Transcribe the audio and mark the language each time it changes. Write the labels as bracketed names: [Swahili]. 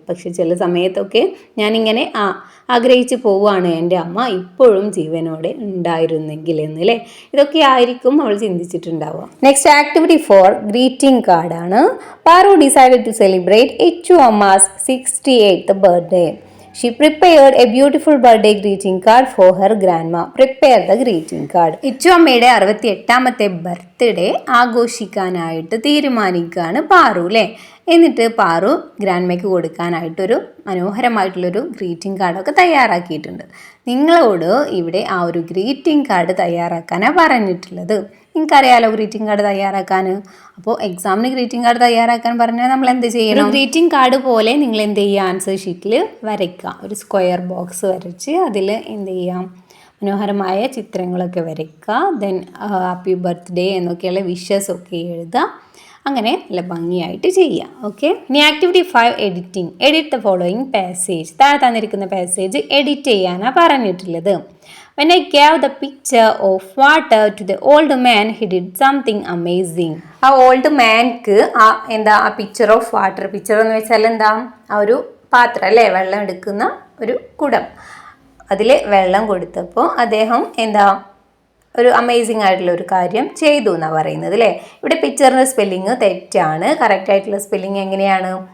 [Malayalam] പക്ഷെ ചില സമയത്തൊക്കെ ഞാനിങ്ങനെ ആഗ്രഹിച്ചു പോവുകയാണ് എൻ്റെ അമ്മ ഇപ്പോഴും ജീവനോടെ ഉണ്ടായിരുന്നെങ്കിൽ എന്നല്ലേ. ഇതൊക്കെ ആയിരിക്കും അവൾ ചിന്തിച്ചിട്ടുണ്ടാവുക. നെക്സ്റ്റ് ആക്ടിവിറ്റി 4 ഗ്രീറ്റിംഗ് കാർഡാണ്. [English] Paru decided to celebrate Ichu Amma's 68th birthday. She prepared a beautiful birthday greeting card for her grandma. Prepare the greeting card. [Malayalam] Ichu അമ്മയുടെ 68ാമത്തെ ബർത്ത്ഡേ ആഘോഷിക്കാനായിട്ട് തീരുമാനിക്കുകയാണ് പാറു അല്ലേ. എന്നിട്ട് പാറു ഗ്രാൻഡ്മയ്ക്ക് കൊടുക്കാനായിട്ടൊരു മനോഹരമായിട്ടുള്ളൊരു ഗ്രീറ്റിംഗ് കാർഡൊക്കെ തയ്യാറാക്കിയിട്ടുണ്ട്. നിങ്ങളോട് ഇവിടെ ആ ഒരു ഗ്രീറ്റിംഗ് കാർഡ് തയ്യാറാക്കാനാണ് പറഞ്ഞിട്ടുള്ളത്. നിങ്ങൾക്കറിയാലോ ഗ്രീറ്റിംഗ് കാർഡ് തയ്യാറാക്കാൻ. അപ്പോൾ എക്സാമിന് ഗ്രീറ്റിംഗ് കാർഡ് തയ്യാറാക്കാൻ പറഞ്ഞാൽ നമ്മൾ എന്ത് ചെയ്യണം? ഗ്രീറ്റിംഗ് കാർഡ് പോലെ നിങ്ങൾ എന്ത് ചെയ്യുക, ആൻസർ ഷീറ്റിൽ വരയ്ക്കുക. ഒരു സ്ക്വയർ ബോക്സ് വരച്ച് അതിൽ എന്ത് ചെയ്യാം, മനോഹരമായ ചിത്രങ്ങളൊക്കെ വരയ്ക്കുക. ദെൻ ഹാപ്പി ബർത്ത്ഡേ എന്നൊക്കെയുള്ള വിഷസ് ഒക്കെ എഴുതുക. അങ്ങനെ നല്ല ഭംഗിയായിട്ട് ചെയ്യുക. ഓക്കെ. ഇനി activity 5 editing. [English] Edit the following passage. [Malayalam] താഴെ തന്നിരിക്കുന്ന പാസേജ് എഡിറ്റ് ചെയ്യാനാണ് പറഞ്ഞിട്ടുള്ളത്. [English] When I gave the picture of water to the old man, he did something amazing. [Malayalam] ആ ഓൾഡ് മാൻക്ക് ആ പിക്ചർ ഓഫ് വാട്ടർ, പിക്ചർ എന്ന് വെച്ചാൽ എന്താ, ആ ഒരു പാത്രം അല്ലേ, വെള്ളം എടുക്കുന്ന ഒരു കുടം, അതിൽ വെള്ളം കൊടുത്തപ്പോൾ അദ്ദേഹം ഒരു അമേസിങ് ആയിട്ടുള്ള ഒരു കാര്യം ചെയ്തു എന്നാണ് പറയുന്നത് അല്ലേ. ഇവിടെ പിക്ചറിൻ്റെ സ്പെല്ലിങ് തെറ്റാണ്. കറക്റ്റ് ആയിട്ടുള്ള സ്പെല്ലിങ് എങ്ങനെയാണ്?